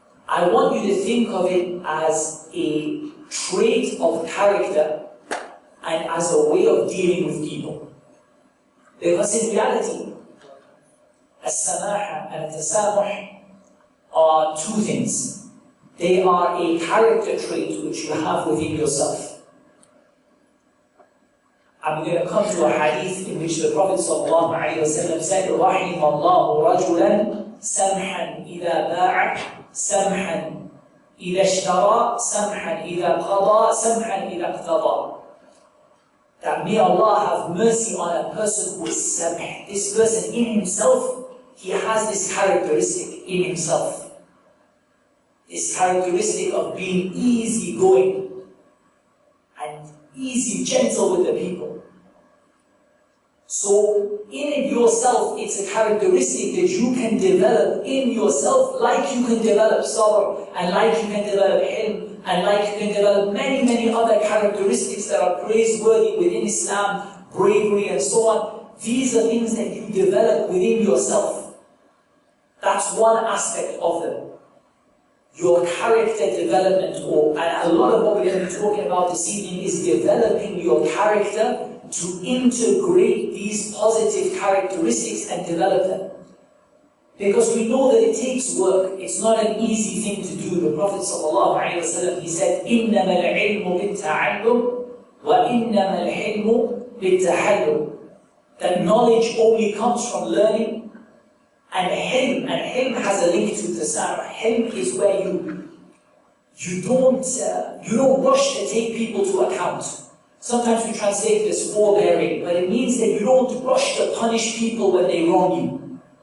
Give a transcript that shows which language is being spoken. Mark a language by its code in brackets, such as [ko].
[en] I want you to think of it as a trait of character and as a way of dealing with people. Because in reality, As-Samah and Tasamuh are two things. They are a character trait which you have within yourself. I'm going to come to a hadith in which the Prophet ﷺ said, [ar] رَحِمَ اللَّهُ رَجُلًا سَمْحًا إِذَا بَاعَ سَمْحًا إِذَا اشْتَرَى سَمْحًا إِذَا قَضَى سَمْحًا إِذَا اقْتَضَى. [en] That may Allah have mercy on a person who is samh. This person in himself, he has this characteristic in himself. This characteristic of being easygoing and easy, gentle with the people. So, in yourself, it's a characteristic that you can develop in yourself, like you can develop sabr, and like you can develop hilm, and like you can develop many, many other characteristics that are praiseworthy within Islam, bravery and so on. These are things that you develop within yourself. That's one aspect of them. Your character development, and a lot of what we're going to be talking about this evening is developing your character to integrate these positive characteristics and develop them. Because we know that it takes work. It's not an easy thing to do. The Prophet ﷺ, he said, [ar] إِنَّمَا الْعِلْمُ بِالتَّعَلُّمِ وَإِنَّمَا الْحِلْمُ بِالتَّحَلُّمِ. [en] That knowledge only comes from learning. And hilm has a link to Tasamuh. Hilm is where you don't rush to take people to account. Sometimes we translate this forbearing, but it means that you don't rush to punish people when they wrong you.